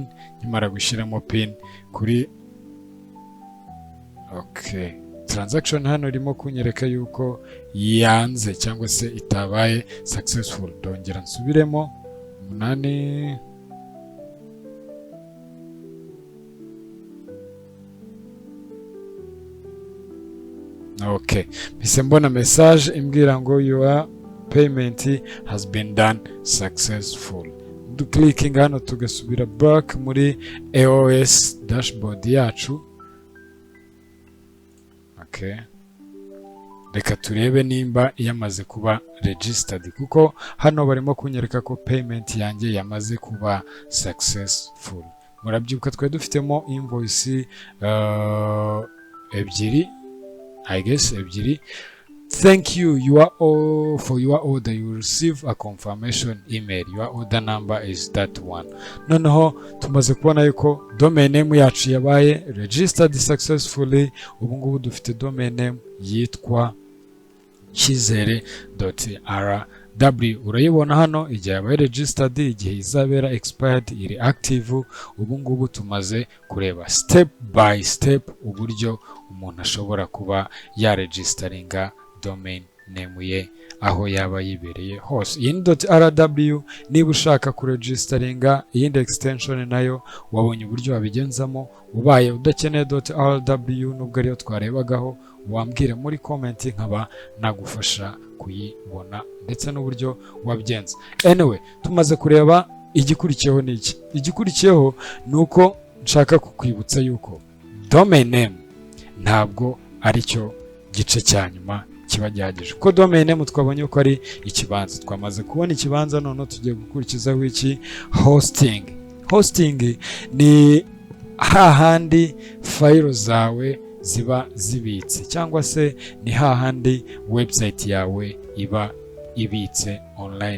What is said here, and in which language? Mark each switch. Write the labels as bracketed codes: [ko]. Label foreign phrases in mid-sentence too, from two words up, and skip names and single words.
[rw] Nyamara gushiramo pin kuri okay transaction hano irimo kunyereka yuko yanze cyangwa se itabaye successful. Dongera nsubiremo 8. Okay, mise mbona message imbwira ngo [en] your payment has been done successful. [rw] Clicking hano tugasubira back muri AOS dashboard yacu. Okay, reka turebe nimba yamaze kuba registered, kuko hano barimo kunyereka ko payment yanjye yamaze kuba successful. Murabyibuka twe dufitemo invoice ebyiri, [en] I guess [rw] ebyiri. [en] Thank you for your order. You will receive a confirmation email. Your order number is that one. [rw] Noneho tumaze kubona yuko [en] domain name [rw] yacu yabaye [en] registered successfully. [rw] Ubu ngubu dufite [en] domain name [rw] yitwa chizere.rw. Urayibona hano igihe yabaye registered, igihe izabera expired, iri active. Ubu ngubu tumaze kureba [en] step by step [rw] uburyo umuntu ashobora kuba ya registeringa [en] domain name [rw] ye aho yaba yibereye hose. Yindi.rw niba ushaka kuregisteringa iyindi extension nayo wabonye uburyo wabigenzamo. Ubaye udakeneye .rw nubwo ariyo twarebagaho, wambwire muri comment nkaba nagufasha kuyibona ndetse n'uburyo wabigenza. Anyway, tumaze kureba igikurikiyeho n'iki. Igikurikiyeho nuko nshaka kukwibutsa yuko [en] domain name [rw] ntabwo ari cyo gice cya nyuma kiba gihagije. Ko [en] domain name [rw] twabonye ko ari ikibanza, twamaze kubona ikibanza, none tugiye gukurikizaho iki? Hosting. Hosting ni hahandi file zawe ziba zibitse, cyangwa se ni hahandi website yawe iba ibitse online.